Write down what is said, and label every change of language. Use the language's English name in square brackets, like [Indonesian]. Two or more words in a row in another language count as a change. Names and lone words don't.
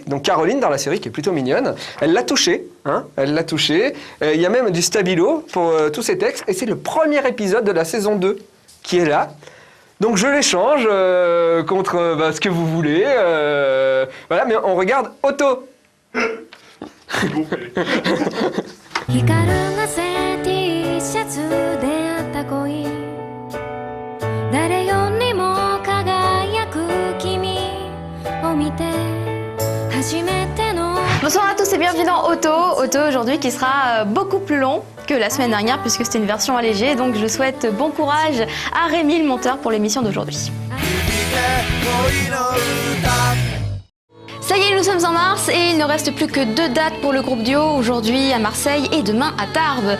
[French] Donc Caroline dans la série qui est plutôt mignonne, elle l'a touché, hein, elle l'a touché. Il y a même du stabilo pour tous ces textes, et c'est le premier épisode de la saison 2 qui est là. Donc je l'échange contre ce que vous voulez. Voilà, mais on regarde Otto. Gonflé. [Japanese] 光がせ T シャツであった恋誰よりも輝く君を見て初めての [French] Bonsoir à tous et bienvenue dans Otto. Otto aujourd'hui qui sera beaucoup plus long que la semaine dernière puisque c'était une version allégée. Donc je souhaite bon courage à Rémi le monteur pour l'émission d'aujourd'hui. Ça y est, nous sommes en mars et il ne reste plus que 2 dates pour le groupe duo, aujourd'hui à Marseille et demain à Tarbes.